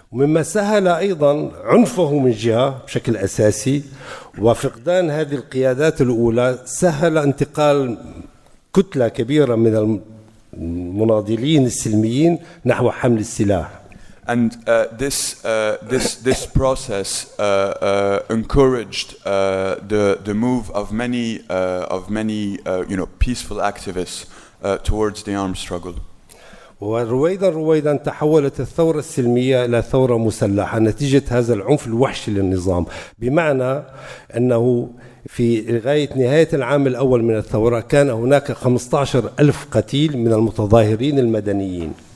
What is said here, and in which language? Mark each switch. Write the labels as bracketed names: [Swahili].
[Arabic] ومما سهل أيضا عنفه من جهة بشكل أساسي، وفقدان هذه القيادات الأولى سهل انتقال كتلة كبيرة من المناضلين السلميين نحو حمل السلاح. [English] And this process encouraged the move of many peaceful activists towards the armed struggle. [Arabic] ورويدا تحولت الثورة السلمية إلى ثورة مسلحة نتيجة هذا العنف الوحشي للنظام، بمعنى أنه في غاية نهاية العام الأول من الثورة كان هناك 15,000 قتيل من المتظاهرين المدنيين.